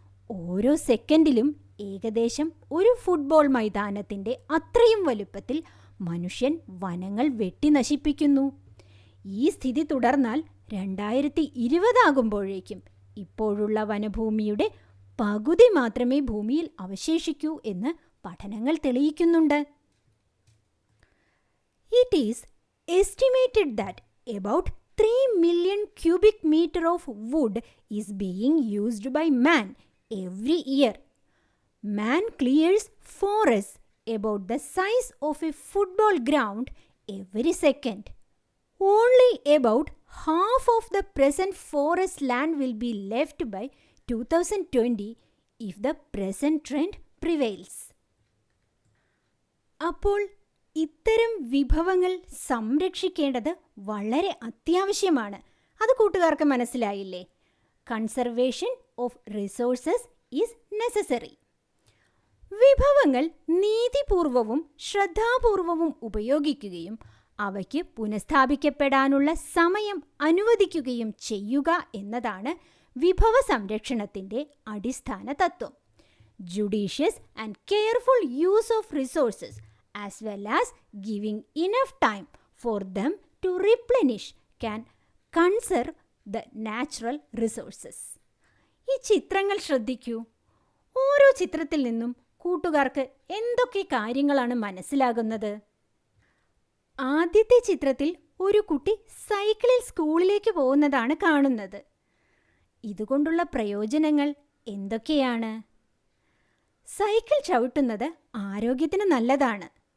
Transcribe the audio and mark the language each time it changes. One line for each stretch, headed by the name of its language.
Malayalam: ഓരോ സെക്കൻഡിലും ഏകദേശം ഒരു ഫുട്ബോൾ മൈതാനത്തിൻ്റെ അത്രയും വലുപ്പത്തിൽ മനുഷ്യൻ വനങ്ങൾ വെട്ടി നശിപ്പിക്കുന്നു. ഈ സ്ഥിതി തുടർന്നാൽ 2020 ആകുമ്പോഴേക്കും ഇപ്പോഴുള്ള വനഭൂമിയുടെ പകുതി മാത്രമേ ഭൂമിയിൽ അവശേഷിക്കൂ എന്ന് പഠനങ്ങൾ തെളിയിക്കുന്നുണ്ട്.
English: It is estimated that about 3 million cubic meter of wood is being used by man every year. Man clears forests about the size of a football ground every second. Only about half of the present forest land will be left by 2020 if the present trend prevails.
Malayalam: അപ്പോൾ ഇത്തരം വിഭവങ്ങൾ സംരക്ഷിക്കേണ്ടത് വളരെ അത്യാവശ്യമാണ്. അത് കൂട്ടുകാർക്ക് മനസ്സിലായില്ലേ?
English: Conservation of resources is necessary.
Malayalam: വിഭവങ്ങൾ നീതിപൂർവവും ശ്രദ്ധാപൂർവവും ഉപയോഗിക്കുകയും അവയ്ക്ക് പുനഃസ്ഥാപിക്കപ്പെടാനുള്ള സമയം അനുവദിക്കുകയും ചെയ്യുക എന്നതാണ് വിഭവ സംരക്ഷണത്തിൻ്റെ അടിസ്ഥാന തത്വം.
English: Judicious and careful use of resources as well as giving enough time for them to replenish can conserve the natural resources.
Malayalam: ഈ ചിത്രങ്ങൾ ശ്രദ്ധിക്കൂ. ഓരോ ചിത്രത്തിൽ നിന്നും കൂട്ടുകാർക്ക് എന്തൊക്കെ കാര്യങ്ങളാണ് മനസ്സിലാകുന്നത്? ആദ്യത്തെ ചിത്രത്തിൽ ഒരു കുട്ടി സൈക്കിളിൽ സ്കൂളിലേക്ക് പോകുന്നതാണ് കാണുന്നത്. ഇതുകൊണ്ടുള്ള പ്രയോജനങ്ങൾ എന്തൊക്കെയാണ്? സൈക്കിൾ ചവിട്ടുന്നത് ആരോഗ്യത്തിന് നല്ലതാണ്.